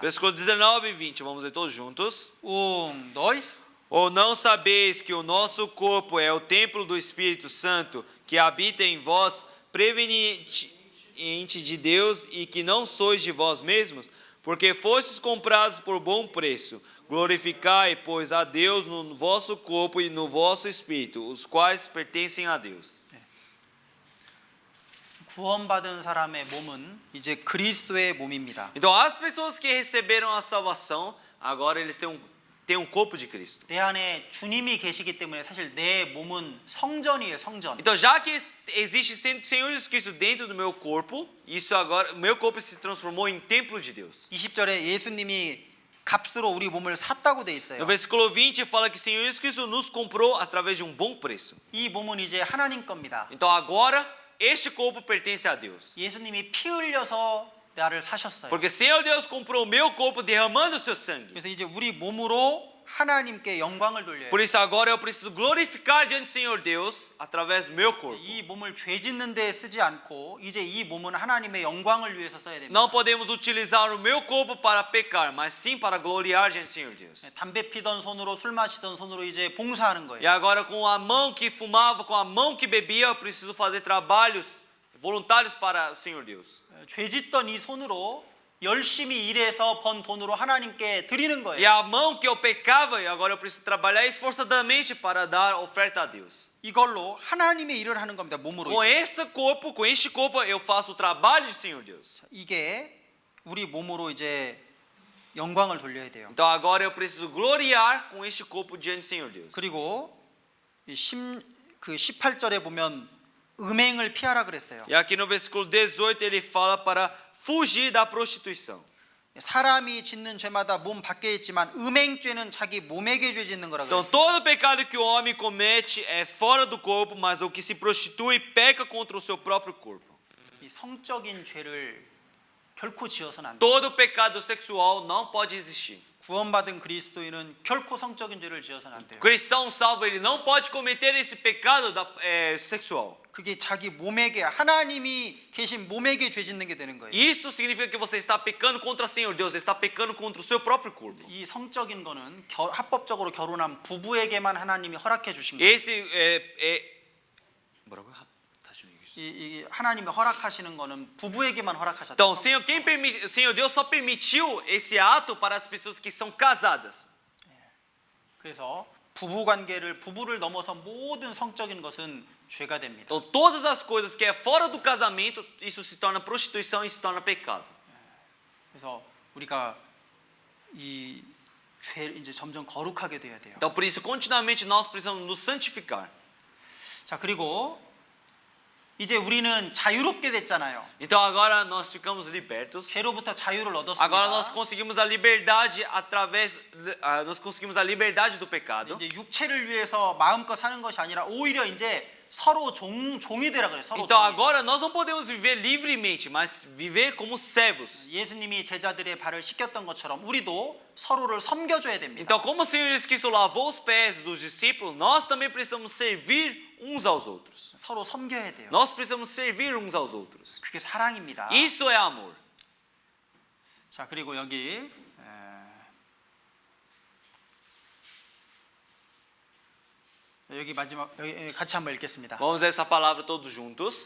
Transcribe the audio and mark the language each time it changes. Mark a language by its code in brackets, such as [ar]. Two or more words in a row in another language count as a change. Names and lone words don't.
[pt] Versículo 19 e 20, vamos ler todos juntos. dois. Ou não sabeis que o nosso corpo é o templo do Espírito Santo, que habita em vós, proveniente de Deus, e que não sois de vós mesmos? Porque fostes comprados por bom preço. Glorificai, pois, a Deus no vosso corpo e no vosso espírito, os quais pertencem a Deus. [ko] 구원받은 사람의 몸은 이제 그리스도의 몸입니다. [pt] Então, as pessoas que receberam a salvação, agora eles têm um corpo de Cristo. [ko] 내 안에 주님이 계시기 때문에 사실 내 몸은 성전이에요, 성전. [pt] Então, já que existe Senhor Jesus Cristo dentro do meu corpo, isso agora, o meu corpo se transformou em templo de Deus. [ko] 20절에 예수님이 값으로 우리 몸을 샀다고 돼 [pt] No [ko] 있어요. [pt] versículo 20 fala que o Senhor Jesus Cristo nos comprou através de um bom preço. [ko] 이 몸은 이제 하나님 겁니다. [pt] Então, agora este corpo pertence a Deus. [ko] 예수님이 피 흘려서 나를 사셨어요. [pt] Porque o Senhor Deus comprou o meu corpo derramando o seu sangue. [ko] 그래서 이제 우리 몸으로 하나님께 영광을 돌려요. [pt] Por isso agora eu preciso glorificar diante do Senhor Deus através do meu corpo. [ko] 이 몸을 죄 짓는 데 쓰지 않고 이제 이 몸은 하나님의 영광을 위해서 써야 됩니다. [pt] Não podemos utilizar o meu corpo para pecar, mas sim para gloriar diante do Senhor Deus. [ko] 담배 피던 손으로 술 마시던 손으로 이제 봉사하는 [pt] E [ko] 거예요. [pt] agora com a mão que fumava, com a mão que bebia, eu preciso fazer trabalhos voluntários para o Senhor Deus. [ko] 죄 짓던 이 손으로 열심히 일해서 번 돈으로 하나님께 드리는 [pt] E [ko] 거예요. [pt] a mão que eu pecava, e agora eu preciso trabalhar esforçadamente para dar oferta a Deus. [ko] 이걸로 하나님의 일을 하는 겁니다. 몸으로. [pt] Com [ko] 이제. [pt] este corpo eu faço o trabalho do Senhor Deus. [ko] 이게 우리 몸으로 이제 영광을 돌려야 돼요. [pt] Então agora eu preciso gloriar com este corpo diante do Senhor Deus. [ko] 그리고 18절에 보면 음행을 피하라 그랬어요. [pt] E aqui no versículo 18 ele fala para fugir da prostituição. [ko] 사람이 짓는 죄마다 몸 밖에 있지만 음행죄는 자기 몸에게 죄 짓는 거라 [pt] Então [ko] 그랬어요. [pt] todo pecado que o homem comete é fora do corpo, mas o que se prostitui peca contra o seu próprio corpo. [ko] 이 성적인 죄를 결코 지어서는 안 돼요. [pt] Todo pecado sexual não pode existir. [ko] 구원받은 그리스도인은 결코 성적인 죄를 지어서는 안 돼요. [pt] Cristão salvo ele não pode cometer esse pecado sexual. [ko] 그게 자기 몸에게 하나님이 계신 몸에게 죄 짓는 게 되는 거예요. [pt] Isso significa que você está pecando contra o Senhor Deus, você está pecando contra o seu próprio corpo. [ko] 이 성적인 거는 합법적으로 결혼한 부부에게만 하나님이 허락해 주신 거예요. Esse 뭐라고요? 다시 얘기해. 이 하나님이 허락하시는 거는 부부에게만 허락하셨다. [pt] Então, o Senhor Deus só permitiu esse ato para as pessoas que são casadas. [ko] 그래서 부부를 넘어서 모든 성적인 것은 죄가 됩니다. [pt] Então, todas as coisas que é fora do casamento, isso se torna prostituição e se torna pecado. [ko] 그래서 우리가 이 죄 이제 점점 거룩하게 돼야 돼요. [pt] Então, por isso, continuamente nós precisamos nos santificar. [ko] 자, 그리고 이제 우리는 자유롭게 됐잖아요. [pt] Então, agora nós ficamos libertos. [ko] 죄로부터 자유를 [pt] Agora nós [ko] 얻었습니다. [pt] conseguimos a liberdade nós conseguimos a liberdade do pecado. [ko] 이제 육체를 위해서 마음껏 사는 것이 아니라 오히려 이제 서로 종이 되라 그래요. 서로 [pt] Então [ko] 종이. [pt] agora nós não podemos viver livremente, mas viver como servos. [ko] 예수님이 제자들의 발을 씻겼던 것처럼 우리도 서로를 섬겨줘야 됩니다. [pt] Então, como o Senhor Jesus Cristo lavou os pés dos discípulos, nós também precisamos servir uns aos outros. [ko] 서로 섬겨야 돼요. [pt] Nós precisamos servir uns aos outros. [ko] 그게 사랑입니다. [pt] Isso é amor. [ko] 자, 그리고 여기 여기 마지막 여기 같이 한번 읽겠습니다. [pt] Vamos ler essa palavra todos juntos.